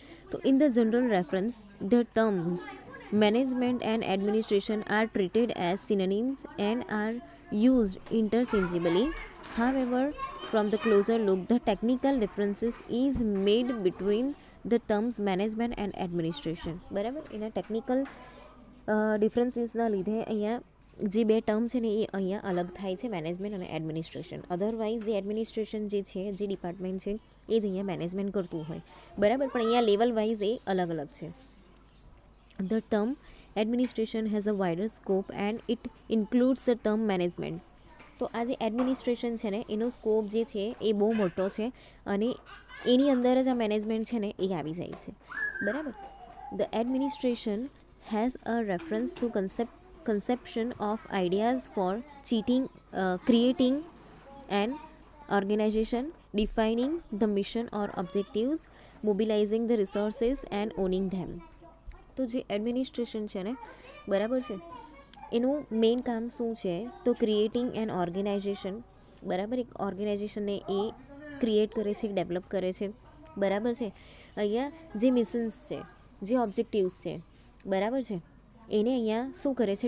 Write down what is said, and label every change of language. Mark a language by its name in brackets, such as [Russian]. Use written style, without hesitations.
[English] તો in the general reference the terms management and administration are treated as synonyms and are used interchangeably. However, from the closer look, the technical differences is made between the terms management and administration. [Gujarati] બરાબર, એના technical ડિફરન્સીસના લીધે અહીંયા જે બે term છે ને એ અહીંયા અલગ થાય છે, મેનેજમેન્ટ અને એડમિનિસ્ટ્રેશન. અધરવાઇઝ જે એડમિનિસ્ટ્રેશન જે છે, જે ડિપાર્ટમેન્ટ છે, એ જ અહીંયા મેનેજમેન્ટ કરતું હોય, બરાબર, પણ અહીંયા લેવલ વાઇઝ એ અલગ અલગ છે. [English] The term administration has a wider scope and it includes the term management. [Gujarati] તો આ જે એડમિનિસ્ટ્રેશન છે ને, એનો સ્કોપ જે છે એ બહુ મોટો છે અને એની અંદર જ આ મેનેજમેન્ટ છે ને એ આવી જાય છે, બરાબર. [English] The administration has a reference to conception of ideas for creating an organization, defining the mission or objectives, mobilizing the resources and owning them. [Gujarati] તો જે એડમિનિસ્ટ્રેશન છે ને, બરાબર છે, એનું મેઇન કામ શું છે? તો [English] creating an organization, [Gujarati] બરાબર, એક ઓર્ગેનાઇઝેશનને એ ક્રિએટ કરે છે, ડેવલપ કરે છે, બરાબર છે. અહીંયા જે મિશન્સ છે, જે ઓબ્જેક્ટિવ્સ છે, બરાબર છે, એને અહીંયા શું કરે છે?